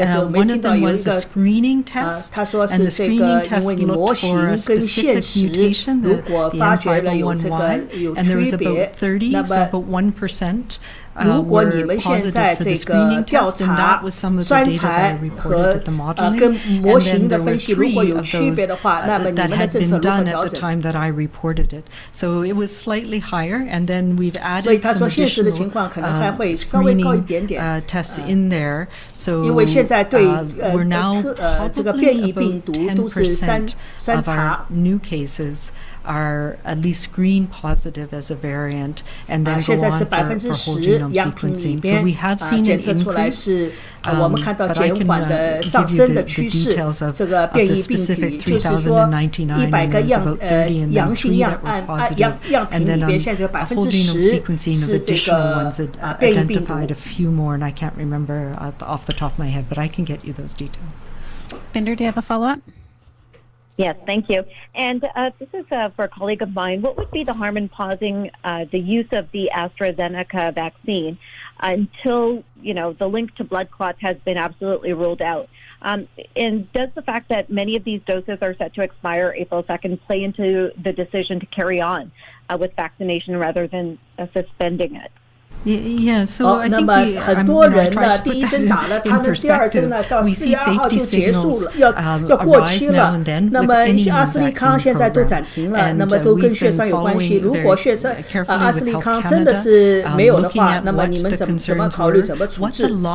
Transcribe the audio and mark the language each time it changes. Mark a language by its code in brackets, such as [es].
[en] One of them was a screening test, and the screening test looked for a specific mutation, the N501Y, and there was about 30, so about 1%. [zh] 如果你们现在这个调查酸材和跟模型的分析如果有区别的话，那么你们的政策如何调整？ [en] So it was slightly higher, and then we've added [zh] 所以他说现实的情况可能还会稍微高一点点。 [en] tests in there, so [zh] 因为现在对 [en] we're now [zh] 这个变异病毒都是酸茶。 [en] New cases are at least screened positive as a variant, and then go on for whole genome sequencing. So we have seen an increase, but I can give you the details of the specific 3,099, and there was about 30 and then 3 that were positive, and then whole genome sequencing of additional ones that identified a few more, and I can't remember off the top of my head, but I can get you those details. Binder, do you have a follow-up? Yes, thank you. And this is for a colleague of mine. What would be the harm in pausing the use of the AstraZeneca vaccine until, the link to blood clots has been absolutely ruled out? And does the fact that many of these doses are set to expire April 2nd play into the decision to carry on with vaccination rather than suspending it? Yeah, so I think we, [zh] 很多人呢，第一针打了，他们第二针呢到4月2号就结束了，要过期了。那么阿斯利康现在都暂停了，那么都跟血栓有关系。如果阿斯利康真的是没有的话，那么你们怎么考虑怎么处置？